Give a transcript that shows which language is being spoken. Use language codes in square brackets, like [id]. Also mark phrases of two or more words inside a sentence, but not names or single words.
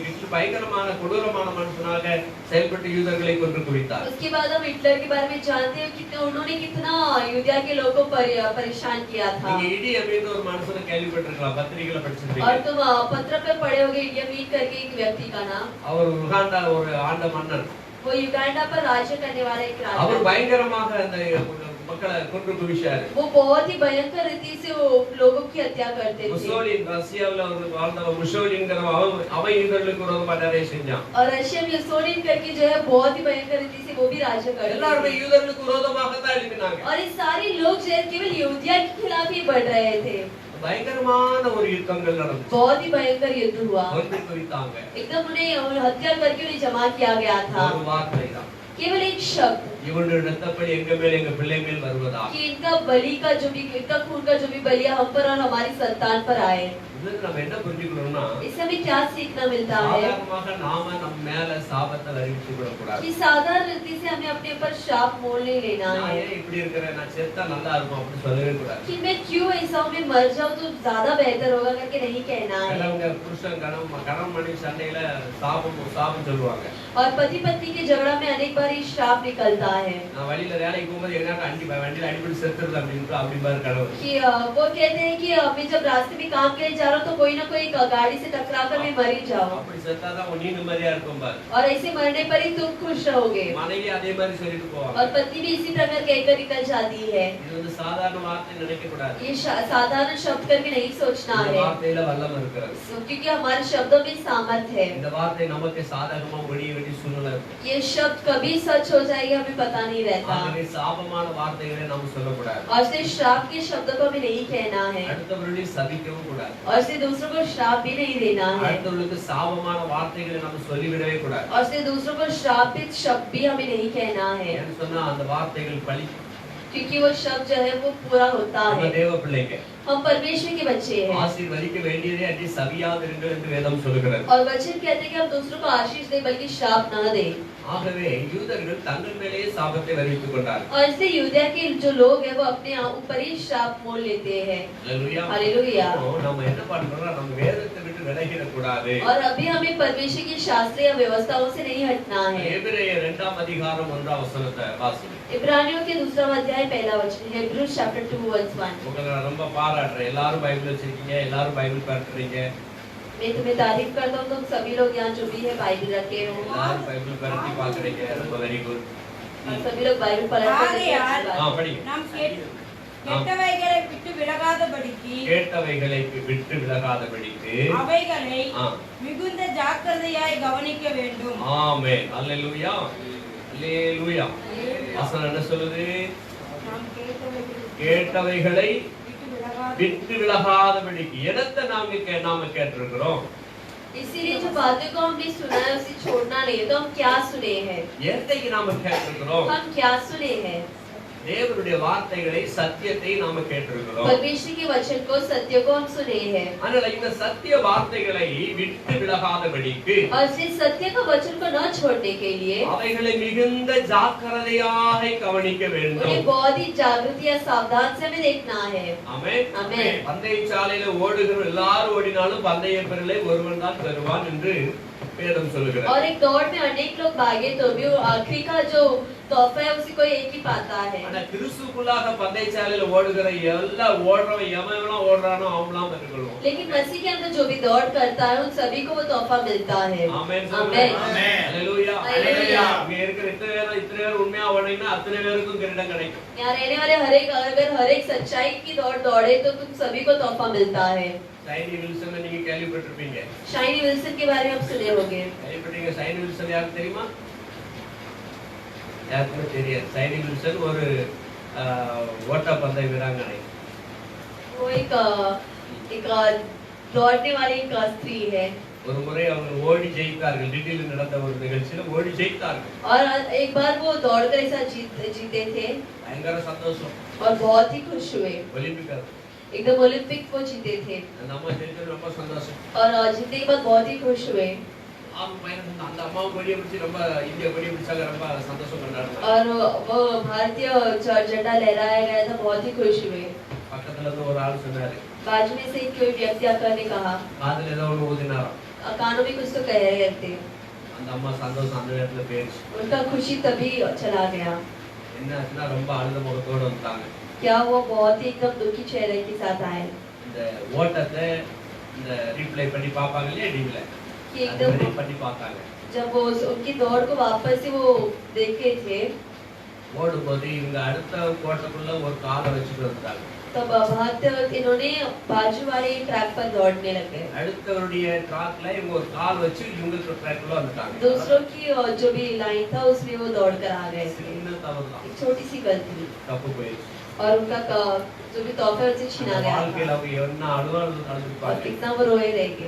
[ta] ஹிட்லர் பயங்கரமான கொடூரமான மனுஷனாக செயல்பட்டு யூதர்களை கொன்று குவித்தார். [hi] उसके बाद हम हिटलर के बारे में जानते हैं कि उन्होंने कितना यूदिया के लोगों को परेशान किया था। [ta] நீங்க இடி அமீன் ஒரு மனுஷனை கேள்விப்பட்டிருக்கலாம், பத்திரிகையில படிச்சிருப்பீங்க. [hi] और तुम पत्र पे पढ़े होंगे यमीन करके एक व्यक्ति का नाम। [ta] அவர் உகாண்டா ஒரு ஆண்ட மன்னன். [hi] वो युगांडा पर राज्य करने वाला एक [ta] அவர் [hi] राजा। [ta] பயங்கரமாக அந்த மக்களை கொன்று குவிச்சாரு. [hi] वो बहुत ही भयंकर रीति से वो लोगों की हत्या करते थे। [ta] முசோலின் ரஷ்யாவுல ஒரு வாழ்ந்தவன் முசோலின்ங்கிற அவன் யூதர்களுக்கு விரோதமா நிறைய செஞ்சான். [hi] और रशिया में सोलिन करके जो है बहुत ही भयंकर रीति से वो भी राज्य करते [ta] எல்லாரும் [hi] थे। [ta] யூதர்களுக்கு விரோதமாக தான் எழுப்பினாங்க. [hi] और ये सारे लोग जो है केवल यहूदिया के खिलाफ ही बढ़ रहे थे। [ta] பயங்கரமான ஒரு யுத்தங்கள் நடந்துச்சு. [hi] बहुत ही भयंकर युद्ध हुआ। [ta] கொன்று குவித்தாங்க. [hi] एकदम उन्हें हत्या करके उन्हें जमा किया गया था। [ta] ஒரு வார்த்தை தான், [hi] केवल एक शब्द [ta] இவனுடைய இரத்தப்பழி எங்க மேல் எங்க பிள்ளை மேல் வருவதா. [hi] कि इनका बलि का जो भी इनका खून का जो भी बलि हम पर और हमारी संतान पर आए। [ta] இதுல நம்ம என்ன புரிஞ்சுக்கணும்னா, [hi] इससे हमें क्या सीखना मिलता है [ta] சாதாரணமாக நாம நம்ம மேல சாபத்தை அறிவித்து விட கூடாது. [hi] कि साधारण रीति से हमें अपने ऊपर श्राप मोल नहीं लेना [ta] நான் [hi] है [ta] ஏன் இப்படி இருக்கிறேன், நான் செத்தா நல்லா இருக்கும் அப்படி சொல்லவே கூடாது. [hi] कि मैं क्यों ऐसा हूँ, मैं मर जाऊँ तो ज्यादा बेहतर होगा करके नहीं कहना है। [ta] சிலவங்க புருஷன் கணவன் மனைவி சண்டையில சாபம் சொல்லுவாங்க. [hi] और पति पत्नी के झगड़ा में अनेक बार ये श्राप निकलता है [ta] நான் வழியில வேலைக்கு போகும்போது எங்கனா வண்டியில அடிபட்டு செத்துறது அப்படின்னு அப்படி பாரு கணவன். [hi] कि वो कहते हैं कि मैं जब रास्ते में काम के लिए जा रहा हूँ तो कोई ना कोई गाड़ी से टकरा कर मैं मर ही जाऊँ। [ta] அப்படி செத்தாதான் நீ நிம்மதியா இருக்கும் பாரு. [hi] और ऐसे मरने पर ही तुम खुश रहोगे। [ta] மனைவி அதே மாதிரி சொல்லிட்டு போவாங்க. [hi] और पत्नी भी इसी प्रकार कहकर निकल जाती है। [ta] இது வந்து சாதாரண வார்த்தை நினைக்க கூடாது. [hi] ये साधारण शब्द करके नहीं सोचना [ta] இந்த [hi] है [ta] வார்த்தையில வல்லம் இருக்கிறது. [hi] क्योंकि हमारे शब्दों में सामर्थ है। [ta] இந்த வார்த்தை நமக்கு சாதகமா ஒடிய வேண்டிய சூழ்நிலை இருக்கு. [hi] ये शब्द कभी सच हो जाएगा हमें पता नहीं रहता। [ta] ஆகவே சாபமான வார்த்தைகளை நாம் சொல்லக்கூடாது. [hi] और से श्राप के शब्दों को हमें नहीं कहना है [ta] அடுத்தவர்களை சபிக்கவும் கூடாது. [hi] और से दूसरों को श्राप भी नहीं देना है [ta] அடுத்தவர்களுக்கு சாபமான வார்த்தைகளை நாம் சொல்லிவிடவே கூடாது. [hi] और से दूसरों को श्रापित शब्द भी हमें नहीं कहना है [ta] ஏன்னு சொன்னா அந்த வார்த்தைகள் பலிக்கும். [hi] क्योंकि वो शब्द जो है वो पूरा होता [ta] நம்ம [hi] है। [ta] தேவ பிள்ளைங்க [hi] हम परमेश्वर के बच्चे हैं [ta] ஆசீர்வதிக்க வேண்டியதே அன்றி சபியாதிருங்கள் என்று வேதம் சொல்கிறது. [hi] और वचन कहते हैं कि हम दूसरों को आशीष दे बल्कि श्राप ना दे। [ta] ஆகவே யூதர்கள் தங்கள் மேலேயே சாபத்தை வருவித்துக் கொண்டார்கள். [hi] और इससे यूदया के जो लोग हैं वो अपने ऊपर ही श्राप मोल लेते हैं। [ta] அல்லேலூயா. [hi] हालेलुया। [ta] நம்ம என்ன பண்றோம்னா நம்ம வேதத்தை விட்டு விலகிட கூடாது. [hi] और अभी हमें परमेश्वर की शास्त्रीय व्यवस्थाओं से नहीं हटना है। [ta] எபிரேயர் 2 அதிகாரம் 1 வசனத்தை வாசிங்க. [hi] इब्रानियों के 2 अध्याय 1 वचन [en] Hebrews chapter 2 verse 1। [ta] உங்களை நான் ரொம்ப பாராட்டுறேன். எல்லாரும் பைபிள் வச்சிருக்கீங்க, எல்லாரும் பைபிள் பரட்டுறீங்க, [hi] मैं तुम्हें तारीफ करता हूँ तुम सभी लोग यहाँ जो भी है बाइबल रखे हो [ta] எல்லாரும் பைபிள் பரட்டி பாக்குறீங்க. ரொம்ப [en] very good. [hi] और सभी लोग बाइबल पढ़ते हैं। [ta] படிங்க. நாம் கெட்டவைகளை விட்டு விலகாதபடிக்கு கேட்டவைகளை விட்டு விலகாதபடிக்கு அவைகளை ஆ. மிகுந்த ஜாக்கிரதையாய் கவனிக்க வேண்டும். ஆமென். அல்லேலூயா. அல்லேலூயா. வசனம் என்ன சொல்லுது? நாம் கேட்டவைகளை விட்டு விட்டு விலகாதபடிக்கு. எதத்தை நாம கேட்டிருக்கிறோம்? [hi] इसीलिए जो बातों को हमने सुना है उसे छोड़ना नहीं है। तो हम क्या सुने हैं? [ta] எதைக்கு நாம கேட்டிருக்கிறோம்? [hi] हम क्या सुने हैं? [ta] தேவனுடைய வார்த்தைகளை சத்தியத்தை நாம கேட்டிருக்கிறோம். [hi] परमेश्वर के वचन को सत्य को हम सुने हैं [ta] அதனால இந்த சத்திய வார்த்தைகளை விட்டு விலகாதபடிக்கு [hi] और इस सत्य का वचन को न छोड़ने के लिए [ta] அவைகளை மிகுந்த ஜாக்கிரதையாக கவனிக்க [hi] उन्हें [ta] வேண்டும். [hi] बहुत ही जागृति या सावधान से हमें देखना है [ta] ஆமென். ஆமென். பந்தயசாலையில ஓடுகிற எல்லாரும் ஓடினாலும் பந்தய பெறலை ஒருவன் தான் பெறுவான் என்று வேதம் சொல்லுகிறது. [hi] और एक दौड़ में अनेक लोग भागे तो भी वो आखिरी का जो तोहफा है उसी को एक ही पाता है [ta] ஆனா கிறிஸ்துவுக்குள்ளாக பந்தயசாலையில ஓடுகிற எல்லா ஓடுறவன் எவன் ஓடுறானோ அவன்லாம் பெற்றுக்கொள்வான். [hi] लेकिन मसीह के अंदर जो भी दौड़ करता है उन सभी को वो तोहफा मिलता है [ta] ஆமென். ஆமென். ஹalleluya. ஹalleluya. இங்க இருக்கிற இத்தனை பேர் உண்மையா ஓடினா அத்தனை பேருக்கும் கிரீடம் கிடைக்கும். [hi] यहाँ रहने वाले हर एक सच्चाई की दौड़ दौड़े तो तुम सभी को तोहफा मिलता है [ta] சைனி வில்சன் நீங்க கேள்விப்பட்டிருப்பீங்க. [hi] शाइनी विल्सन के बारे में आप सुने होंगे [ta] கேள்விப்பட்டீங்க. சைனி வில்சன் யாருக்கு தெரியுமா? யாருக்குமே தெரியாது. சைனி வில்சன் ஒரு ஓட்டப்பந்தய வீராங்கனை. [hi] वो एक दौड़ने वाली एक स्त्री है [ta] ஒரு முறை அவங்க ஓடி ஜெயித்தார்கள். டெல்லியில் நடந்த ஒரு நிகழ்ச்சியில ஓடி ஜெயித்தார்கள். [hi] और एक बार वो दौड़कर ऐसा जीते थे [ta] பயங்கர சந்தோஷம். [hi] और बहुत ही खुश हुए [ta] ஒலிம்பிக் [hi] एकदम ओलंपिक को जीते थे [ta] நம்ம ஜெயிச்சது ரொம்ப சந்தோஷம். [hi] और जीतने के बाद बहुत ही खुश हुए [ta] அந்த அம்மாவும் கொடியை பிடிச்சி ரொம்ப இந்தியா கொடியை பிடிச்சாங்க. ரொம்ப சந்தோஷம் கொண்டாடுறாங்க. [hi] और वो भारतीय झंडा लहराया गया था बहुत ही खुश हुए [ta] பக்கத்துல இருந்து ஒரு ஆள் சொன்னாரு, [hi] बाजू में से कोई व्यक्ति आकर ने कहा [ta] காதுல ஏதோ ஒண்ணு ஊதினாராம். [hi] कानों में कुछ तो कह रहे थे [ta] அந்த அம்மா சந்தோஷம் அந்த நேரத்துல போயிடுச்சு. [hi] उनका खुशी तभी चला गया [ta] என்ன ஆச்சுன்னா ரொம்ப அழுத முகத்தோட வந்துட்டாங்க. [hi] क्या वो बहुत ही एकदम दुखी चेहरे के साथ आए [ta] இந்த ஓட்டத்தை இந்த ரீப்ளே பண்ணி பார்ப்பாங்க இல்லையா டிவில, [hi] कि [ta] அது [hi] एकदम [ta] மாதிரி பண்ணி பார்த்தாங்க. [hi] जब वो उनकी दौड़ को वापस से वो देखे थे [ta] ஓடும்போது இவங்க அடுத்த கோட்டைக்குள்ள ஒரு காலை வச்சுட்டு வந்துட்டாங்க. [hi] तब भागते वक्त इन्होंने बाजू वाले ट्रैक पर दौड़ने लगे [ta] அடுத்தவருடைய ட்ராக்ல இவங்க ஒரு கால் வச்சு இவங்களுக்கு ட்ராக்ல வந்துட்டாங்க. [hi] दूसरों की जो भी लाइन था उसमें वो दौड़ कर आ गए थे [ta] சின்ன தவறுதான். [hi] एक छोटी सी गलती [ta] தப்பு போயிடுச்சு. [hi] और उनका जो भी तोहफा है उसे छीना गया [ta] வாழ்க்கையில [hi] था [ta] அவங்க என்ன [hi] और [ta] அழுதுப்பாங்க. [hi] कितना वो रोए रह गए